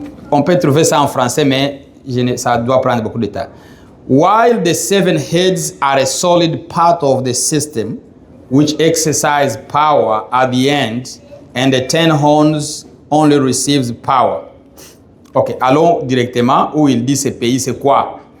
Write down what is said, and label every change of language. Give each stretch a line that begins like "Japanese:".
French: On peut trouver ça en français, mais ça doit prendre beaucoup de temps.
English: While the 7 heads are a solid part of the system, which exercise power at the end, and the 10 horns only receives power.
French: Ok, allons directement où il dit ce pays, c'est quoi?